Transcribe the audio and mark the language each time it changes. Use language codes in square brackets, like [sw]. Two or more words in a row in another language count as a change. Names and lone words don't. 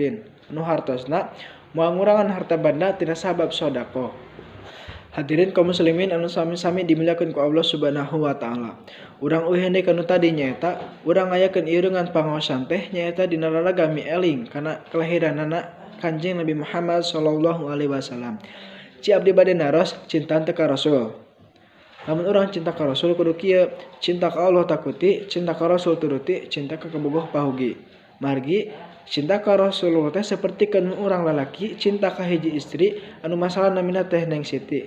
[su] Nu hartosna moal ngurangan harta banda tina sabab sedekah. Hadirin kaum muslimin anu sami-sami dimuliakeun ku Allah [ar] Subhanahu wa taala. [su] Urang eueuh kanu tadi nyaeta urang ngayakeun ieureungan pangaosan teh nyaeta dina raragami eling kana kelahiranana Kanjeng Nabi Muhammad [ar] sallallahu alaihi wasallam. [su] Ci abdi bade naros cinta teh ka Rasul. Lamun urang cinta ka Rasul kudu kieu, cinta ka Allah takuti, cinta ka Rasul turuti, cinta ka kabogoh pahugi. Margi cinta ka Rasulullah teh sapertikeun urang lalaki cinta ka hiji istri anu masalah namina teh Neng Siti.